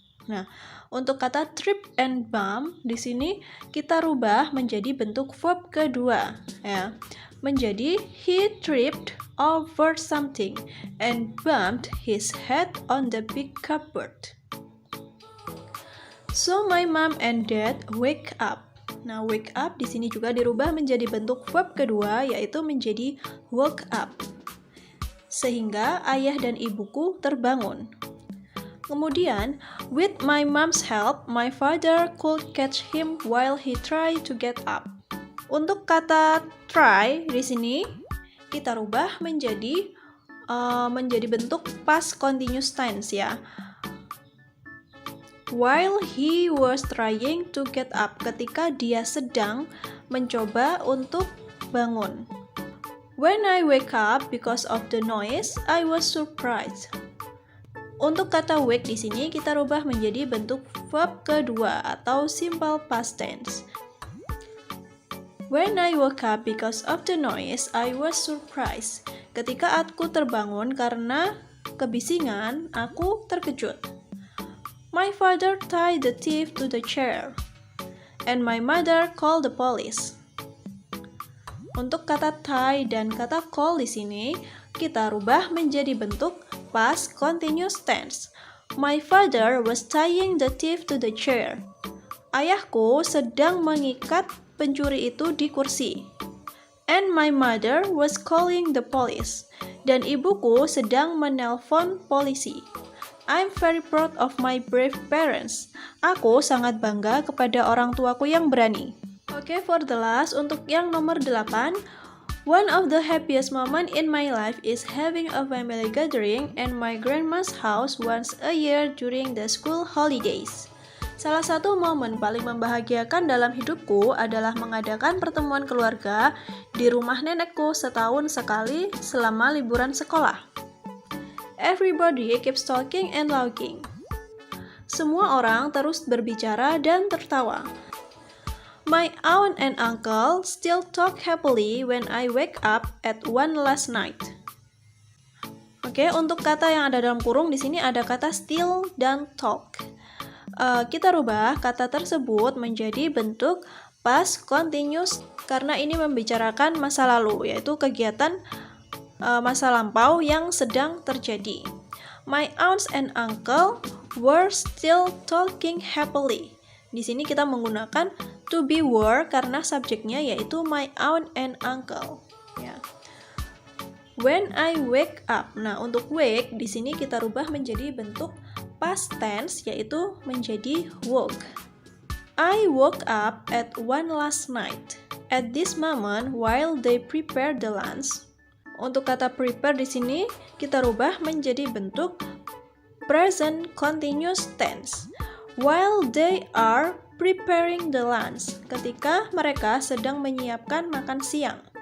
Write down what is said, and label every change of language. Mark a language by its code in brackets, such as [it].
[id] Nah, untuk kata trip and bump di sini kita rubah menjadi bentuk verb kedua ya. Menjadi [en] he tripped over something and bumped his head on the big cupboard. So my mom and dad wake up. [id] Nah, wake up di sini juga dirubah menjadi bentuk verb kedua yaitu menjadi woke up. Sehingga ayah dan ibuku terbangun. [en] Kemudian, with my mom's help, my father could catch him while he tried to get up. [id] Untuk kata try di sini kita rubah menjadi bentuk past continuous tense ya. [en] While he was trying to get up, [id] ketika dia sedang mencoba untuk bangun. [en] When I wake up because of the noise, I was surprised. [id] Untuk kata wake di sini kita rubah menjadi bentuk verb kedua atau simple past tense. [en] When I woke up because of the noise, I was surprised. [id] Ketika aku terbangun karena kebisingan, aku terkejut. [en] My father tied the thief to the chair, and my mother called the police. [id] Untuk kata tie dan kata call di sini kita rubah menjadi bentuk past continuous tense. [en] My father was tying the thief to the chair. [id] Ayahku sedang mengikat pencuri itu di kursi. [en] And my mother was calling the police. [id] Dan ibuku sedang menelpon polisi. [en] I'm very proud of my brave parents. [id] Aku sangat bangga kepada orang tuaku yang berani. Oke, [en] for the last, [id] untuk yang nomor 8. [en] One of the happiest moment in my life is having a family gathering at my grandma's house once a year during the school holidays. [id] Salah satu momen paling membahagiakan dalam hidupku adalah mengadakan pertemuan keluarga di rumah nenekku setahun sekali selama liburan sekolah. [en] Everybody keeps talking and laughing. [id] Semua orang terus berbicara dan tertawa. [en] My aunt and uncle still talk happily when I wake up at 1 last night. [id] Oke, untuk kata yang ada dalam kurung di sini ada kata still dan talk. Kita rubah kata tersebut menjadi bentuk past continuous karena ini membicarakan masa lalu, yaitu kegiatan masa lampau yang sedang terjadi. [en] My aunts and uncle were still talking happily. [id] Di sini kita menggunakan to be were karena subjeknya yaitu [en] my aunt and uncle. [id] Ya. [en] When I wake up. [id] Nah, untuk wake di sini kita rubah menjadi bentuk past tense yaitu menjadi woke. [en] I woke up at 1 last night. At this moment, while they prepare the lunch. [id] Untuk kata prepare di sini kita rubah menjadi bentuk present continuous tense. [en] While they are preparing the lunch. [id] Ketika mereka sedang menyiapkan makan siang.